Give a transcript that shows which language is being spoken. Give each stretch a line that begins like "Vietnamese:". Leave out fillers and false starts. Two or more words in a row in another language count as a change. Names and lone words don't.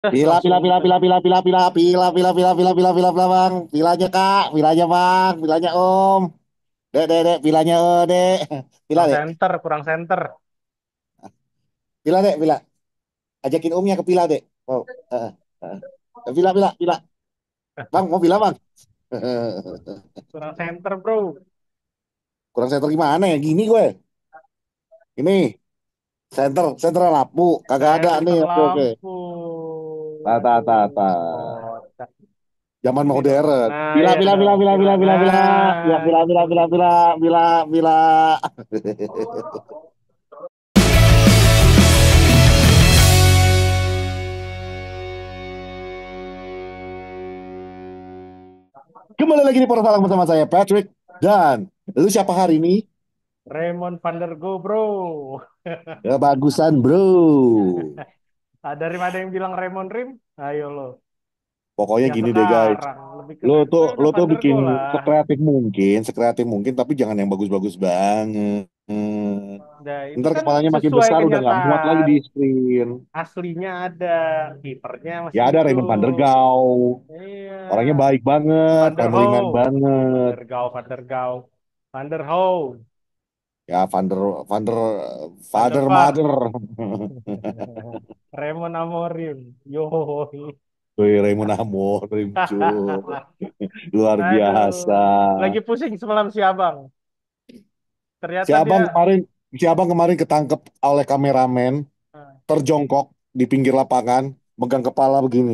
Indonesian: Pila, pila, Langsung pila, pila, pila, pila, pila, pila, pila, pila, pila, pila, pila, pila, bang. Pilanya kak, pilanya bang, pilanya om. Dek, pilanya dek. Pila kurang dek, center, kurang center. pila dek, pila. Ajakin omnya ke pila dek. Oh, pila, pila, pila. Bang, mau pila bang? Kurang center, bro. Kurang center gimana ya? Gini gue. Ini center lampu. Kagak ada nih. Center Oke, oke. lampu. Ta, ta, ta, ta. Kocak. Zaman Gini dong. modern. Nah, Pila, ya pila, dong. pila, pila, Pila. pila, pila, pila. Ya, Nah, pila, gitu. pila, pila, pila, pila, pila. Kembali lagi di Portalang bersama saya Patrick dan lu siapa hari ini? Raymond van der Go, bro. Kebagusan bro. Dari mana yang bilang Raymond Rim? Ayo lo. Pokoknya Yang gini deh guys. sekarang lebih Lo keren. tuh Gue lo udah tuh van der bikin Go lah. sekreatif mungkin, tapi jangan yang bagus-bagus banget. Nah, itu Ntar kan kepalanya makin sesuai besar udah nggak muat lagi kenyataan. di screen. Aslinya ada. Kipernya Ya masih ada itu. Raymond van der Gouw. Orangnya Iya. baik banget, Van der
English: family man
Indonesian: Hoe. Van banget. der Gouw, Van der Gouw. Van der Hoe. Ya Van der Van der Father Vaart. Mother. Raymond Amorim. Yo. Wih, Raymond Amorim cuy. Luar biasa. Aduh. Lagi pusing semalam si Abang. Si Ternyata abang dia. kemarin, si abang kemarin ketangkep oleh kameramen, terjongkok di pinggir lapangan, megang kepala begini.